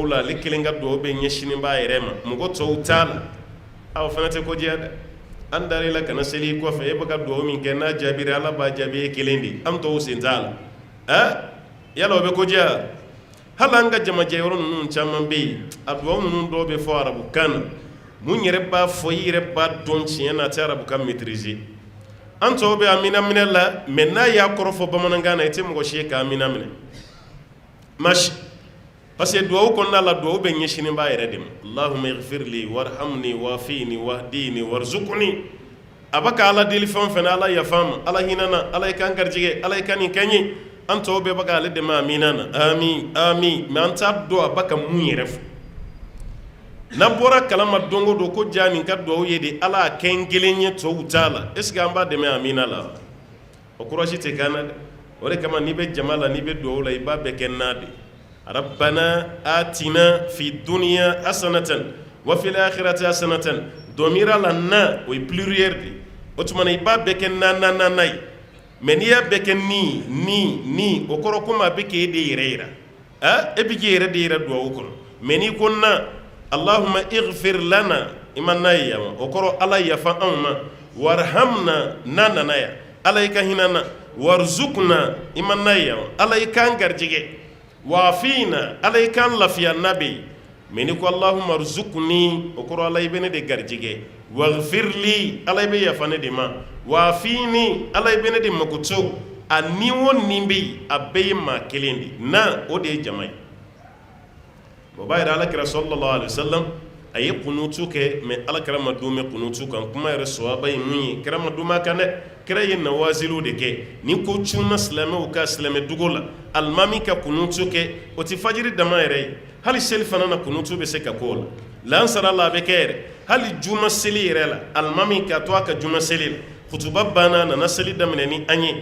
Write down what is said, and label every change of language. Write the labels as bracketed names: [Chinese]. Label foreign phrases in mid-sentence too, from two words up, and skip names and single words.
[Bambara] la ale kelen ka duwawu bɛ ɲɛsinin b'a yɛrɛ ma mɔgɔ tɔw t'a la o fana tɛ ko diya dɛ an dar'i la kana seli kɔfɛ e bɛ ka duwawu min kɛ n'a jaabira ala b'a jaabi e kelen de an tɔw sen t'a la yala o bɛ ko diya hali an ka jamajɛ yɔrɔ ninnu caman bɛ yen a duwawu ninnu dɔw bɛ fɔ arabukan na mun yɛrɛ b'a fɔ i yɛrɛ b'a dɔn tiɲɛ na a tɛ arabukan maîtriser an tɔw bɛ amina minɛ la mais n'a y'a kɔrɔ fɔ bamanankan na i tɛ mɔgɔ si ye ka amina minɛ masi [French] parce que [Bambara] duwawu kɔnɔna la duwawu bɛ ɲɛsinin b'a yɛrɛ de ma [Arabic] اللهم اغفر لي وارحمني وعافني واهدني وارزقني [Bambara] a bɛ ka ala deli fɛn o fɛn na ala yafa ma ala hinɛ na ala i kan garijɛgɛ ala i ka nin kɛ n ye an tɔw bɛɛ bɛ ka ale dɛmɛ amina na amin amin mais an t'a dɔn a bɛ ka mun yɛrɛ fɔ n'an bɔra kalama don o don ko jaa nin ka duwawu ye de ala a kɛ n kelen ye tɔw t'a la [French] est ce que [Bambara] an b'a dɛmɛ amina la o courage tɛ k'an na dɛ o de kama n'i bɛ jama la n'i bɛ duwawu la i b'a bɛɛ kɛ na de [Arabic] ربنا آتنا في الدنيا حسنة وفي الآخرة حسنة [Bambara] domira la na o ye pluriel de o tuma na i b'a bɛɛ kɛ na ye mais n'i y'a bɛɛ kɛ ni o kɔrɔ komi a bɛ k'e de yɛrɛ yira e bɛ k'i yɛrɛ de yira duwawu kɔnɔ mais n'i ko na [Arabic] اللهم اغفر لنا [Bambara] i ma na ye yan o kɔrɔ ala yafa anw ma warhamna na nana yan ala i ka hinɛ na warzuqna i ma na ye yan ala i k'an garijɛgɛ wafina ala i k'an lafiya na bɛ yen mais n'i ko [Arabic] اللهم ارزقني [Bambara] o kɔrɔ ala i bɛ ne de garijɛgɛ waghfirli ala i bɛ yafa ne de ma wafini ala i bɛ ne de makoto a ni o ni bɛ yen a bɛɛ ye maa kelen de na o de ye jama ye o b'a yira alakira [Arabic] صلى الله عليه وسلم [Bambara] a ye kunutu kɛ mais alakira ma don mɛn kunutu kan kuma yɛrɛ sɔhaba ye mun ye kira ma don mɛn a kan dɛ kira ye nawaziliw de kɛ ni ko cunna silamɛw ka silamɛ dugu la alimami ka kunutu kɛ o tɛ fajiri dama yɛrɛ ye hali seli fana na kunutu bɛ se ka k'o la lansara la a bɛ kɛ yɛrɛ hali juma seli yɛrɛ la alimami ka to a ka juma seli la kutuba banna a nana seli daminɛ ni an ye